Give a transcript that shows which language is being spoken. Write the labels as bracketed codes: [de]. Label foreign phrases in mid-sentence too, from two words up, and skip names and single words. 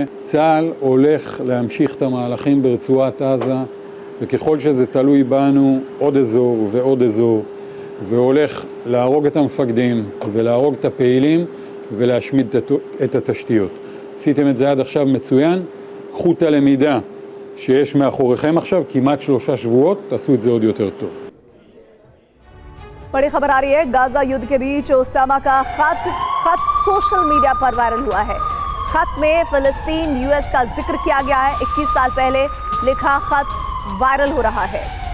[he] צה"ל הולך להמשיך את המהלכים ברצועת עזה, וככל שזה תלוי בנו, עוד אזור ועוד אזור, והולך להרוג את המפקדים ולהרוג את הפעילים ולהשמיד את התשתיות. עשיתם את זה עד עכשיו מצוין, קחו את הלמידה שיש מאחוריכם עכשיו, כמעט 3 שבועות, תעשו את זה עוד יותר טוב. [hi] बड़ी खबर आ रही है, गाजा युद्ध के बीच ओसामा का खत [en] social media [hi] पर वायरल हुआ है। खत में फिलिस्तीन यूएस का जिक्र किया गया है। 21 साल पहले लिखा खत वायरल हो रहा है।